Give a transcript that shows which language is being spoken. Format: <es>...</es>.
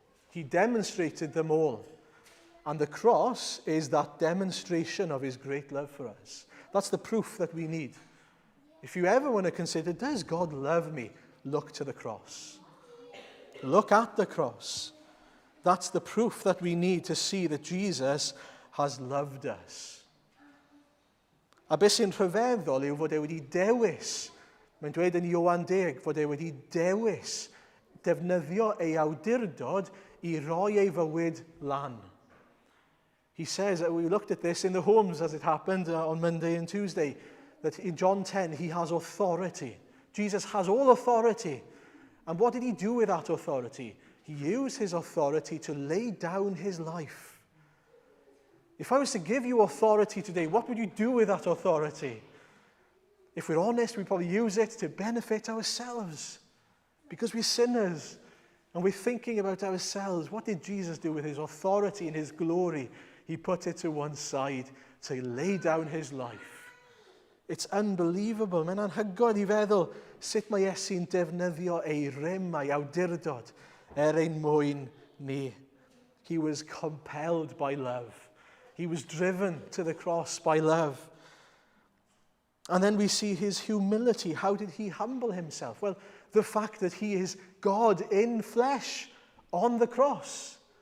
<en>He demonstrated them all. And the cross is that demonstration of his great love for us. That's the proof that we need. If you ever want to consider, does God love me? Look to the cross. Look at the cross. That's the proof that we need to see that Jesus has loved us.</en> <cy>A beth sy'n rhyfeddol yw fod e wedi dewis, mae'n dweud yn Ioan 10, fod e wedi dewis defnyddio ei awdurdod I roi ei fywyd lan.</cy> <en>He says, we looked at this in the homes as it happened on Monday and Tuesday, that in John 10 he has authority. Jesus has all authority. And what did he do with that authority? He used his authority to lay down his life. If I was to give you authority today, what would you do with that authority? If we're honest, we'd probably use it to benefit ourselves. Because we're sinners and we're thinking about ourselves. What did Jesus do with his authority and his glory? He put it to one side to lay down his life. It's unbelievable.</en> <cy>Mae'n anhygoel I feddwl sut mae Iesu'n defnyddio ei rym, ei awdurdod ein mwyn ni.</cy> <en>He was compelled by love. He was driven to the cross by love. And then we see his humility. How did he humble himself? Well, the fact that he is God in flesh on the cross.</en>